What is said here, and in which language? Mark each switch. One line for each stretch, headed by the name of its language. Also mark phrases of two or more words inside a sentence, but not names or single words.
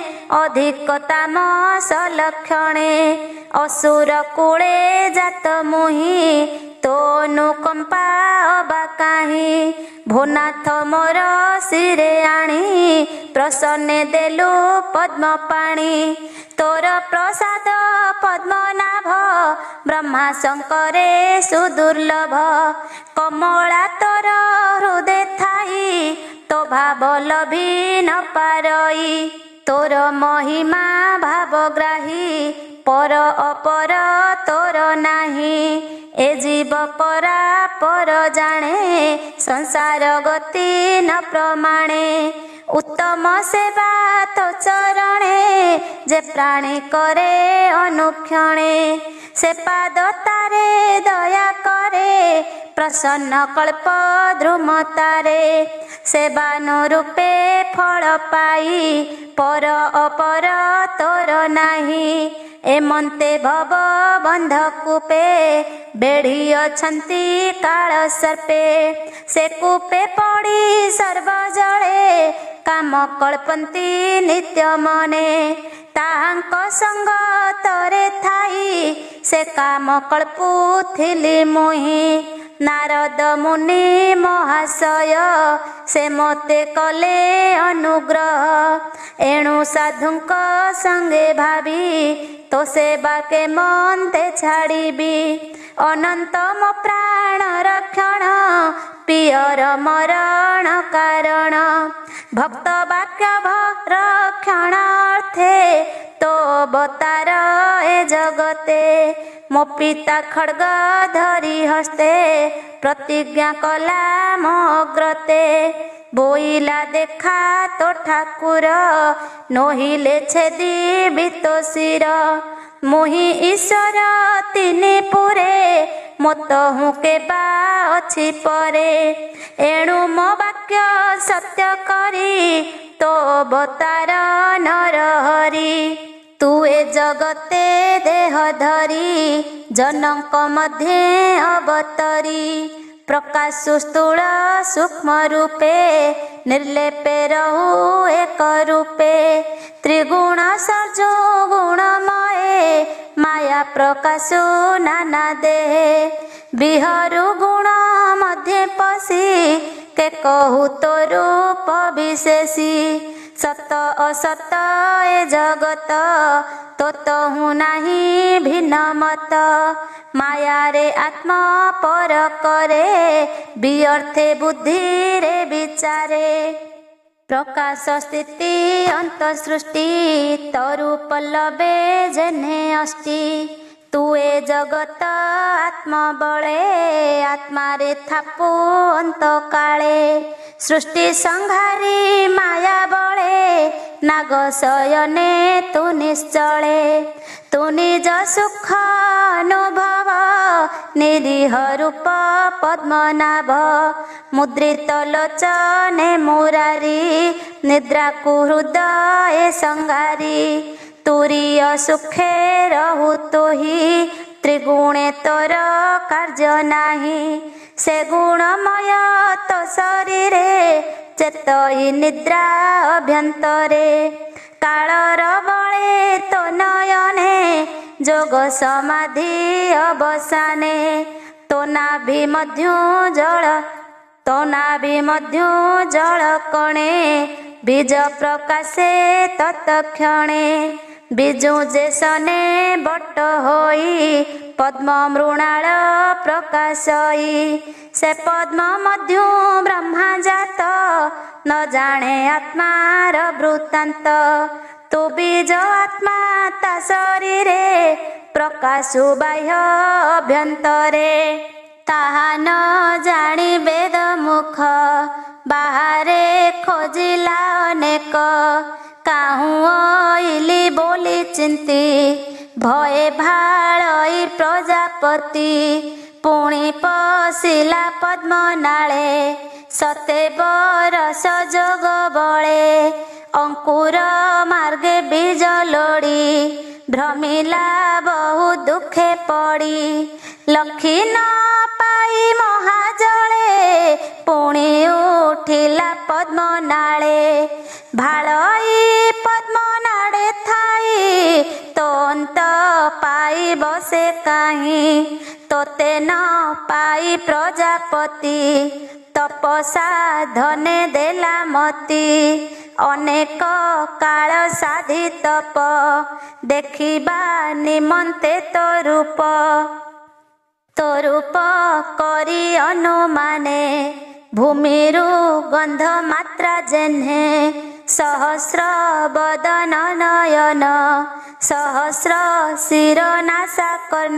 Odia: ଅଧିକତାମସ ଲକ୍ଷଣେ ଅସୁର କୁଳେ ଜାତ ମୁହିଁ ତୋ ଅନୁକମ୍ପା ଅବା କାହିଁ ଭୂନାଥ ମୋର ଶିରେ ଆଣି ପ୍ରସନ୍ନେ ଦେଲୁ ପଦ୍ମ ପାଣି ତୋର ପ୍ରସାଦ ପଦ୍ମନାଭ ବ୍ରହ୍ମା ଶଙ୍କରେ ସୁଦୁର୍ଲଭ କମଳା ତୋର ହୃଦୟ ଥାଇ ତୋ ଭାବ ଲଭି ନ ପାରଇ ତୋର ମହିମା ଭାବଗ୍ରାହୀ ପର ଅପର ତୋର ନାହିଁ ଏ ଜୀବ ପରା ପର ଜାଣେ ସଂସାର ଗତି ନ ପ୍ରମାଣେ ଉତ୍ତମ ସେବା ତୋ ଚରଣେ ଯେ ପ୍ରାଣୀ କରେ ଅନୁକ୍ଷଣେ ସେ ପାଦ ତାରେ ଦୟା କରେ ପ୍ରସନ୍ନ କଳ୍ପ ଦ୍ରୁମ ତାରେ ସେବାନୁରୂପେ ଫଳ ପାଇ ପର ଅପର ତୋର ନାହିଁ ଏମନ୍ତେ ଭବ ବନ୍ଧ କୂପେ ବେଢ଼ି ଅଛନ୍ତି କାଳ ସର୍ପେ ସେ କୂପେ ପଡ଼ି ସର୍ବ ଜଳେ କାମ କଳ୍ପନ୍ତି ନିତ୍ୟ ମନେ ତାହାଙ୍କ ସଙ୍ଗ ତରେ ଥାଇ ସେ କାମ କଳ୍ପୁଥିଲି ମୁହିଁ ନାରଦ ମୁନି ମହାଶୟ ସେ ମତେ କଲେ ଅନୁଗ୍ରହ ଏଣୁ ସାଧୁଙ୍କ ସଙ୍ଗେ ଭାବି ତୋ ସେବା କେ ମନତେ ଛାଡ଼ିବି ଅନନ୍ତ ମୋ ପ୍ରାଣ ରକ୍ଷଣ ପିୟର ମରଣ କାରଣ ଭକ୍ତ ବାକ୍ୟ ରକ୍ଷଣାର୍ଥେ ତୋ ଅବତାର ଏ ଜଗତେ ମୋ ପିତା ଖଡ୍ଗ ଧରି ହସ୍ତେ ପ୍ରତିଜ୍ଞା କଲା ମୋ ଅଗ୍ରତେ ବୋଇଲା ଦେଖା ତୋ ଠାକୁର ନୋହିଲେ ଛେଦି ବିତୋ ଶିର ମୁହିଁ ଈଶ୍ୱର ତିନି ପୁରେ ମତ ହୁଁ କେବା ଅଛି ପରେ ଏଣୁ ମୋ ବାକ୍ୟ ସତ୍ୟ କରି ତୋ ଅବତାର ନର ହରି ତୁ ଏ ଜଗତେ ଦେହ ଧରି ଜନକ ମଧ୍ୟେ ଅବତରି ପ୍ରକାଶ ସ୍ଥୂଳ ସୂକ୍ଷ୍ମ ରୂପେ ନିର୍ଲେପେ ରହୁ ଏକ ରୂପେ ତ୍ରିଗୁଣ ସର୍ଜୋ ଗୁଣମୟେ ମାୟା ପ୍ରକାଶ ନାନା ଦେହେ ବିହରୁ ଗୁଣ ମଧ୍ୟ ପଶି କେ କହୁ ତୋ ରୂପ ବିଶେଷି ସତ ଅସତ ଏ ଜଗତ ତୋ ହୁଁ ନାହିଁ ଭିନ୍ନ ମତ ମାୟା ରେ ଆତ୍ମା ପର କରେ ବିଅର୍ଥେ ବୁଦ୍ଧି ରେ ବିଚାରେ ପ୍ରକାଶ ସ୍ଥିତି ଅନ୍ତ ସୃଷ୍ଟି ତରୁ ପଲ୍ଲବେ ଯେନେ ଅସ୍ତି ତୁ ଏ ଜଗତ ଆତ୍ମା ବଳେ ଆତ୍ମା ରେ ଥାପୁ ଅନ୍ତ କାଳେ ସୃଷ୍ଟି ସଂହାରି ମାୟା ବଳେ ନାଗ ଶୟନେ ତୁ ନିଶ୍ଚଳେ ତୁ ନିଜ ସୁଖ ଅନୁଭବ ନିରୀହ ରୂପ ପଦ୍ମନାଭ ମୁଦ୍ରିତ ଲୋଚନେ ମୁରାରି ନିଦ୍ରା କୁହୃଦୟ ସଂଗାରୀ ତୁରୀୟ ସୁଖେ ରହୁ ତୋହି ତ୍ରିଗୁଣେ ତୋର କାର୍ଯ୍ୟ ନାହିଁ। ସେ ଗୁଣମୟ ତୋ ଶରୀର ଚେତଇ ନିଦ୍ରା ଅଭ୍ୟନ୍ତରେ। କାଳର ବଳେ ତୋ ନୟନେ ଯୋଗ ସମାଧି ଅବସାନେ। ତୋ ନାଭି ମଧ୍ୟ ଜଳ କଣେ ବୀଜ ପ୍ରକାଶେ ତତ୍କ୍ଷଣେ। ବୀଜୁ ଯେସନେ ବଟ ହୋଇ ପଦ୍ମ ମୃଣାଳ ପ୍ରକାଶଇ। ସେ ପଦ୍ମ ମଧ୍ୟ ବ୍ରହ୍ମା ଜାତ ନ ଜାଣେ ଆତ୍ମାର ବୃତ୍ତାନ୍ତ। ତୁ ବୀଜ ଆତ୍ମା ତା ଶରୀରେ ପ୍ରକାଶୁ ବାହ୍ୟ ଅଭ୍ୟନ୍ତରେ। ତାହା ନ ଜାଣି ବେଦ ମୁଖ ବାହାରେ ଖୋଜିଲା ଅନେକ। କାହୁଁ ଅଇଲି ବୋଲି ଚିନ୍ତି ଭୟେ ଭାଳଇ ପ୍ରଜାପତି। ପୁଣି ପଶିଲା ପଦ୍ମ ନାଳେ ସତେ ବରଷ ଯୋଗ ବଳେ। ଅଙ୍କୁର ମାର୍ଗେ ବୀଜ ଲୋଡ଼ି ଭ୍ରମିଲା ବହୁ ଦୁଖେ ପଡ଼ି। ଲଖି ନ ପାଇ ମହାଜଳେ ପୁଣି ଉଠିଲା ପଦ୍ମ ନାଳେ। ଭାଳଇ ପଦ୍ମ ନାଡ଼େ ଥାଇ ତୋ ଅନ୍ତ ପାଇ ବସେ କାହିଁ। ତୋତେ ନ ପାଇ ପ୍ରଜାପତି ତପସା ଧନେ ଦେଲା ମତି। ଅନେକ କାଳ ସାଧି ତପ ଦେଖିବା ନିମନ୍ତେ ତୋ ରୂପ। ତୋ ରୂପ କରି ଅନୁମାନେ ଭୂମିରୁ ଗନ୍ଧ ମାତ୍ରା ଯେହ୍ନେ। ସହସ୍ର ବଦନ ନୟନ ସହସ୍ର ଶିର ନାସା କର୍ଣ୍ଣ।